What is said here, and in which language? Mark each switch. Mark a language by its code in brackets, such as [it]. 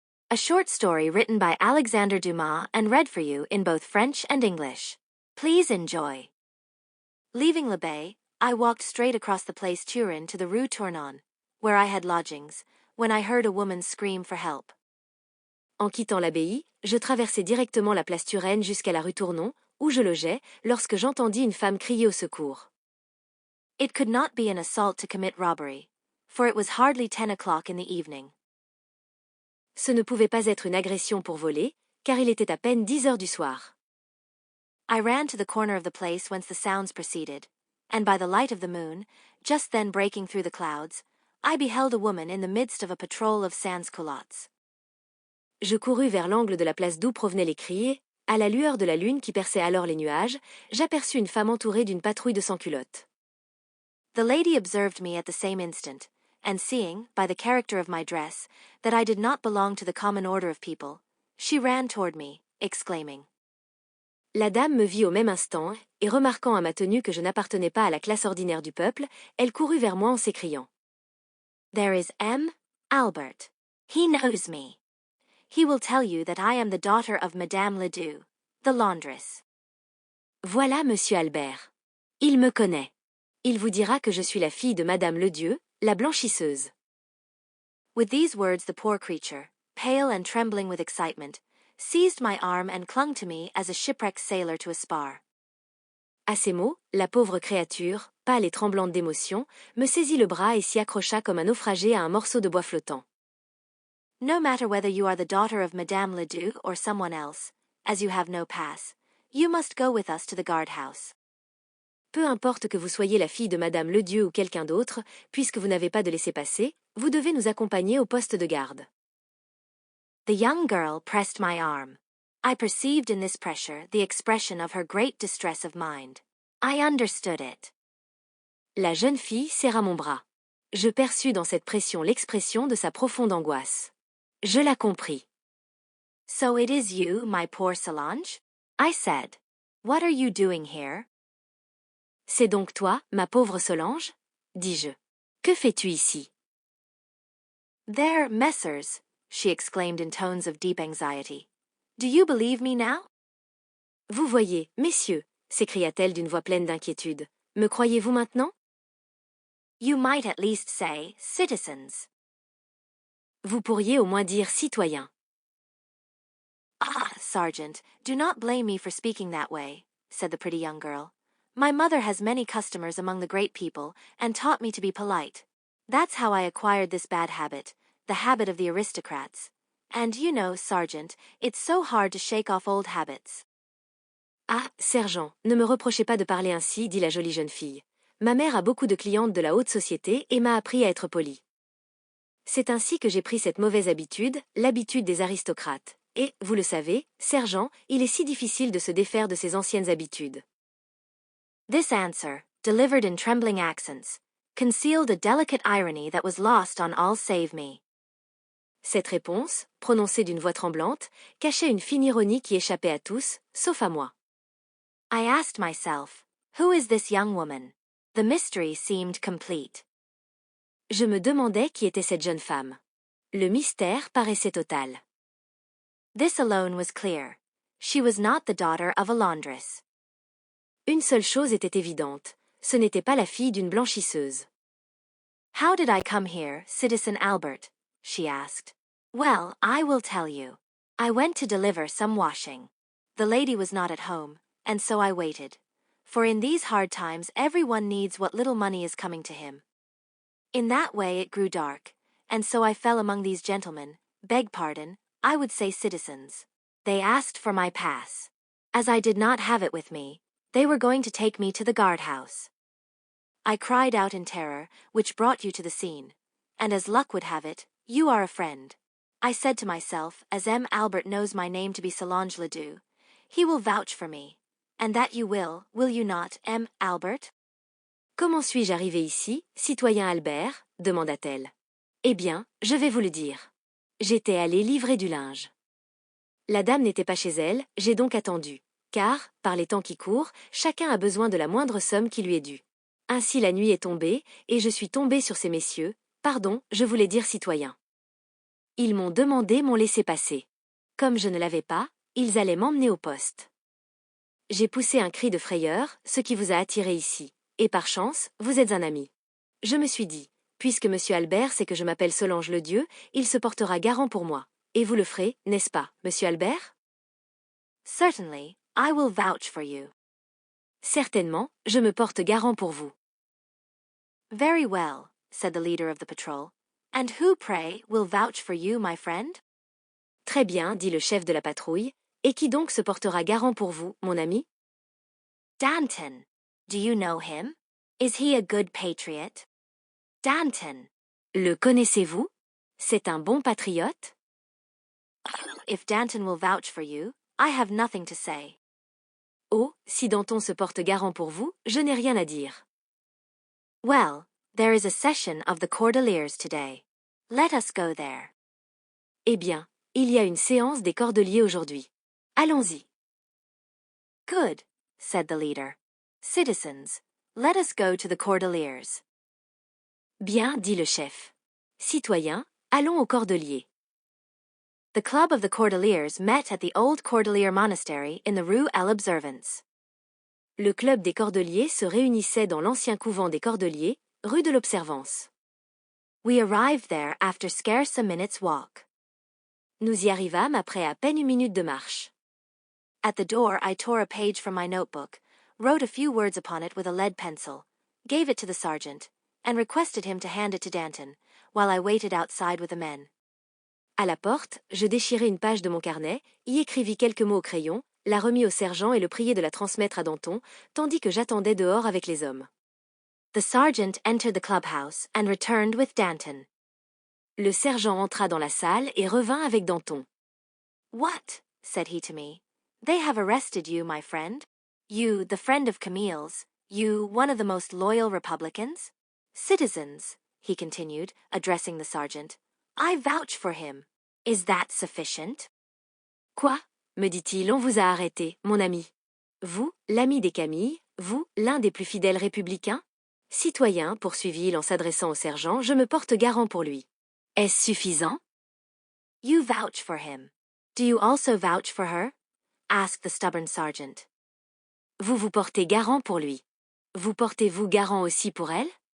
[en] A short story written by Alexander Dumas and read for you in both French and English. Please enjoy. Leaving l'Abbaye, I walked straight across the place Turin to the Rue Tournon, where I had lodgings, when I heard a woman scream for help. [fr] En quittant l'abbaye, je traversai directement la place Turenne jusqu'à la rue Tournon, où je logeais, lorsque j'entendis une femme crier au secours. [en] It could not be an assault to commit robbery, for it was hardly 10 o'clock in the evening. [fr] Ce ne pouvait pas être une agression pour voler, car il était à peine 10 heures du soir. [en] I ran to the corner of the place whence the sounds proceeded, and by the light of the moon, just then breaking through the clouds, I beheld a woman in the midst of a patrol of sans-culottes. [fr] Je courus vers l'angle de la place d'où provenaient les cris. À la lueur de la lune qui perçait alors les nuages, j'aperçus une femme entourée d'une patrouille de sans-culottes. [en] The lady observed me at the same instant, and seeing, by the character of my dress, that I did not belong to the common order of people, she ran toward me, exclaiming. [fr] La dame me vit au même instant, et remarquant à ma tenue que je n'appartenais pas à la classe ordinaire du peuple, elle courut vers moi en s'écriant. [en] There is M. Albert. He knows me. He will tell you that I am the daughter of Madame Ledoux, the laundress. [fr] Voilà Monsieur Albert. Il me connaît. Il vous dira que je suis la fille de Madame Ledoux, la blanchisseuse. [en] With these words the poor creature, pale and trembling with excitement, seized my arm and clung to me as a shipwrecked sailor to a spar. [fr] À ces mots, la pauvre créature, pâle et tremblante d'émotion, me saisit le bras et s'y accrocha comme un naufragé à un morceau de bois flottant. [en] No matter whether you are the daughter of Madame Ledoux or someone else, as you have no pass, you must go with us to the guard-house. [fr] Peu importe que vous soyez la fille de Madame Ledoux ou quelqu'un d'autre, puisque vous n'avez pas de laissez-passer, vous devez nous accompagner au poste de garde. [en] The young girl pressed my arm. I perceived in this pressure the expression of her great distress of mind. I understood it. [fr] La jeune fille serra mon bras. Je perçus dans cette pression l'expression de sa profonde angoisse. Je la compris. [en] So it is you, my poor Solange? I said. What are you doing here? [fr] C'est donc toi, ma pauvre Solange? Dis-je. Que fais-tu ici? [en] There, messers, she exclaimed in tones of deep anxiety. Do you believe me now? [fr] Vous voyez, messieurs, s'écria-t-elle d'une voix pleine d'inquiétude. Me croyez-vous maintenant? [en] You might at least say, citizens. [fr] Vous pourriez au moins dire citoyens. [en] Ah, Sergeant, do not blame me for speaking that way, said the pretty young girl. My mother has many customers among the great people, and taught me to be polite. That's how I acquired this bad habit, the habit of the aristocrats. And you know, Sergeant, it's so hard to shake off old habits. [fr] Ah, sergent, ne me reprochez pas de parler ainsi, dit la jolie jeune fille. Ma mère a beaucoup de clientes de la haute société et m'a appris à être polie. C'est ainsi que j'ai pris cette mauvaise habitude, l'habitude des aristocrates. Et, vous le savez, sergent, il est si difficile de se défaire de ces anciennes habitudes. [en] This answer, delivered in trembling accents, concealed a delicate irony that was lost on all save me. [fr] Cette réponse, prononcée d'une voix tremblante, cachait une fine ironie qui échappait à tous, sauf à moi. [en] I asked myself, who is this young woman? The mystery seemed complete. [fr] Je me demandais qui était cette jeune femme. Le mystère paraissait total. [en] This alone was clear. She was not the daughter of a laundress. [fr] Une seule chose était évidente, ce n'était pas la fille d'une blanchisseuse. [en] How did I come here, Citizen Albert? She asked. Well, I will tell you. I went to deliver some washing. The lady was not at home, and so I waited. For in these hard times everyone needs what little money is coming to him. In that way it grew dark, and so I fell among these gentlemen, beg pardon, I would say citizens. They asked for my pass. As I did not have it with me, they were going to take me to the guard-house. I cried out in terror, which brought you to the scene, and as luck would have it, you are a friend. I said to myself, as M. Albert knows my name to be Solange Ledoux, he will vouch for me, and that you will you not, M. Albert? [fr] Comment suis-je arrivée ici, citoyen Albert? Demanda-t-elle. Eh bien, je vais vous le dire. J'étais allée livrer du linge. La dame n'était pas chez elle, j'ai donc attendu. Car, par les temps qui courent, chacun a besoin de la moindre somme qui lui est due. Ainsi la nuit est tombée, et je suis tombée sur ces messieurs, pardon, je voulais dire citoyens. Ils m'ont demandé mon laissez-passer. Comme je ne l'avais pas, ils allaient m'emmener au poste. J'ai poussé un cri de frayeur, ce qui vous a attiré ici. Et par chance, vous êtes un ami. Je me suis dit, puisque monsieur Albert sait que je m'appelle Solange le Dieu, il se portera garant pour moi. Et vous le ferez, n'est-ce pas, monsieur Albert? [en] Certainly, I will vouch for you. [fr] Certainement, je me porte garant pour vous. [en] Very well, said the leader of the patrol. And who, pray, will vouch for you, my friend? [fr] Très bien, dit le chef de la patrouille. Et qui donc se portera garant pour vous, mon ami? [en] Danton. Do you know him? Is he a good patriot? Danton. [fr] Le connaissez-vous? C'est un bon patriote? [en] If Danton will vouch for you, I have nothing to say. [fr] Oh, si Danton se porte garant pour vous, je n'ai rien à dire. [en] Well, there is a session of the Cordeliers today. Let us go there. [fr] Eh bien, il y a une séance des Cordeliers aujourd'hui. Allons-y. [en] Good, said the leader. Citizens, let us go to the Cordeliers. [fr] Bien, dit le chef. Citoyens, allons aux Cordeliers. [en] The club of the Cordeliers met at the old Cordelier monastery in the Rue à l'Observance. [fr] Le club des Cordeliers se réunissait dans l'ancien couvent des Cordeliers, rue de l'Observance. [en] We arrived there after scarce a minute's walk. [fr] Nous y arrivâmes après à peine une minute de marche. [en] At the door I tore a page from my notebook, wrote a few words upon it with a lead pencil, gave it to the sergeant, and requested him to hand it to Danton, while I waited outside with the men. [fr] À la porte, je déchirai une page de mon carnet, y écrivis quelques mots au crayon, la remis au sergent et le priai de la transmettre à Danton, tandis que j'attendais dehors avec les hommes. [en] The sergeant entered the clubhouse and returned with Danton. [fr] Le sergent entra dans la salle et revint avec Danton. [en] What? Said he to me. They have arrested you, my friend. You, the friend of Camille's. You, one of the most loyal Republicans. Citizens, he continued, addressing the sergeant. I vouch for him. Is that sufficient? [fr] Quoi? Me dit-il, on vous a arrêté, mon ami. Vous, l'ami des Camille, vous, l'un des plus fidèles républicains? Citoyen, poursuivit-il en s'adressant au sergent, je me porte garant pour lui. Est-ce suffisant? [en] You vouch for him. Do you also vouch for her? Asked the stubborn sergeant. [fr] Vous vous portez garant pour lui. Vous portez-vous garant aussi pour elle?